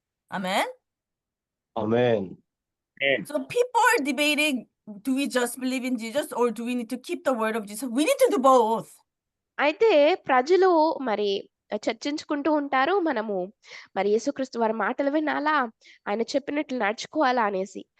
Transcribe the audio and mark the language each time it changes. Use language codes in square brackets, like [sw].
[en] Amen. Amen. So people are debating, do we just believe in Jesus or do we need to keep the word of Jesus? We need to do both. [te] అయితే ప్రజలు మరి చర్చించుకుంటూ ఉంటారు, మనము మరి యేసుక్రీస్తు వారి మాటలు వినాలా, ఆయన చెప్పినట్లు నడుచుకోవాలా అనేసి.